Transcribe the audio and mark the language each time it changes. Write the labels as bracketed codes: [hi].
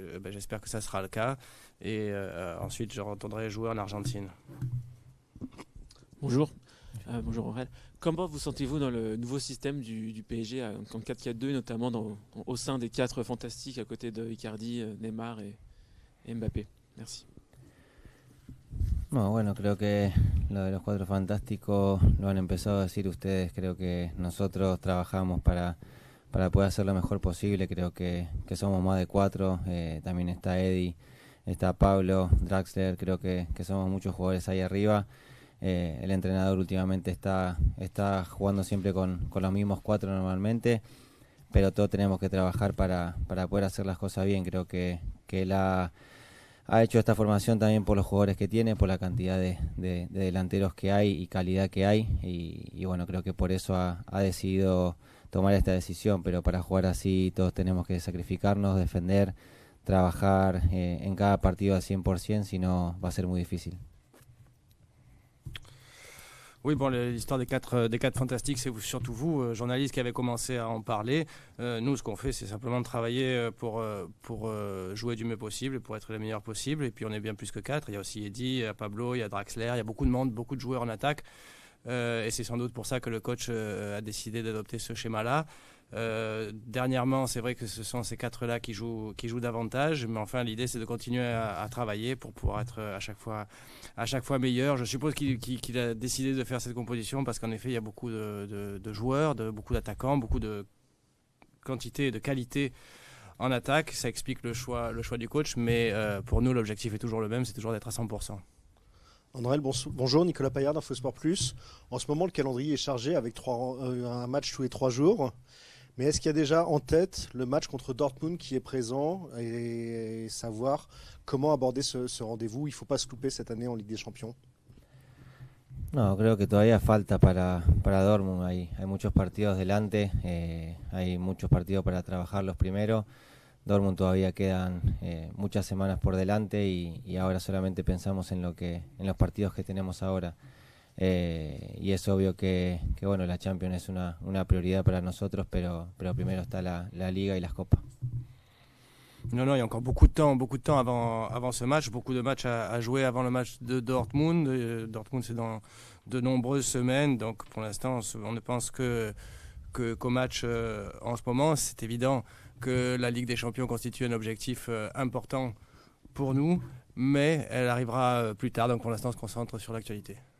[fr] J'espère que ça sera le cas. Et ensuite, je retournerai jouer en Argentine. Bonjour. Bonjour Aurel. Comment vous sentez-vous dans le nouveau système du PSG en 4-4-2, notamment au sein des 4 fantastiques à côté de Icardi, Neymar et Mbappé? Merci. [es] No, bueno, creo que lo de los 4 fantásticos lo han empezado a decir ustedes. Creo que nosotros trabajamos para poder hacer lo mejor posible. Creo que somos más de 4. También está Eddie, está Pablo, Draxler. Creo que somos muchos jugadores ahí arriba. El entrenador últimamente está jugando siempre con los mismos 4 normalmente, pero todos tenemos que trabajar para poder hacer las cosas bien. Creo que él ha hecho esta formación también por los jugadores que tiene, por la cantidad de delanteros que hay y calidad que hay, y bueno, creo que por eso ha decidido tomar esta decisión, pero para jugar así todos tenemos que sacrificarnos, defender, trabajar en cada partido al 100%, si no va a ser muy difícil. [fr] Oui, bon, l'histoire des quatre fantastiques, c'est surtout vous, journalistes, qui avez commencé à en parler. Nous, ce qu'on fait, c'est simplement de travailler pour jouer du mieux possible et pour être les meilleurs possible. Et puis, on est bien plus que 4. Il y a aussi Eddy, il y a Pablo, il y a Draxler, il y a beaucoup de monde, beaucoup de joueurs en attaque. Et c'est sans doute pour ça que le coach a décidé d'adopter ce schéma-là. Dernièrement, c'est vrai que ce sont ces 4-là qui jouent davantage, mais enfin l'idée c'est de continuer à travailler pour pouvoir être à chaque fois meilleur. Je suppose qu'il a décidé de faire cette composition parce qu'en effet il y a beaucoup de joueurs, beaucoup d'attaquants, beaucoup de quantité et de qualité en attaque. Ça explique le choix du coach, mais pour nous l'objectif est toujours le même, c'est toujours d'être à 100%. André, bonjour, Nicolas Paillard d'Infosport Plus. En ce moment, le calendrier est chargé avec un match tous les 3 jours. Mais est-ce qu'il y a déjà en tête le match contre Dortmund qui est présent et savoir comment aborder ce rendez-vous? Il ne faut pas se louper cette année en Ligue des Champions. [es] No, creo que todavía falta para Dortmund. Hay muchos partidos delante, hay muchos partidos para trabajarlos primero. Dortmund todavía quedan muchas semanas por delante y ahora solamente pensamos en los partidos que tenemos ahora. Y es obvio que bueno, la Champions es una prioridad para nosotros, pero primero está la Liga y las Copas. [fr] Non, il y a encore beaucoup de temps avant ce match, beaucoup de matchs à jouer avant le match de Dortmund. Dortmund, c'est dans de nombreuses semaines, donc pour l'instant, on ne pense qu'au match en ce moment. C'est évident que la Ligue des Champions constitue un objectif important pour nous, mais elle arrivera plus tard, donc pour l'instant, on se concentre sur l'actualité.